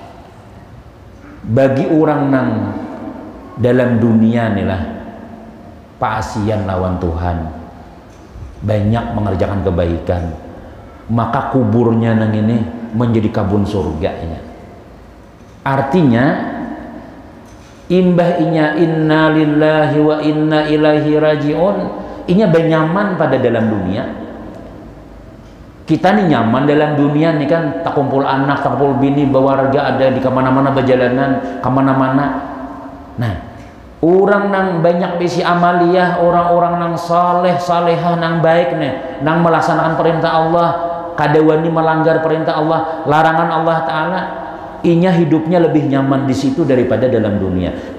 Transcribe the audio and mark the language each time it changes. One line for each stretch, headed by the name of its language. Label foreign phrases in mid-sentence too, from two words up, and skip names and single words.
Banjar: Bagi orang nang dalam dunia nih lah paasian lawan Tuhan, banyak mengerjakan kebaikan, maka kuburnya nang ini menjadi kabun surganya. Artinya imbah inya
Arabic: إنا لله وإنا إليه راجعون,
Banjar: inya benyaman pada dalam dunia. Kita nih nyaman dalam dunia nih kan, tak kumpul anak, tak kumpul bini, berwarga, ada di kemana-mana berjalanan, kemana-mana. Nah, orang nang banyak bisi amaliyah, orang-orang nang saleh, salehah, nang baik nih, nang melaksanakan perintah Allah, kadawani melanggar perintah Allah, larangan Allah Ta'ala, inya hidupnya lebih nyaman di situ daripada dalam dunia.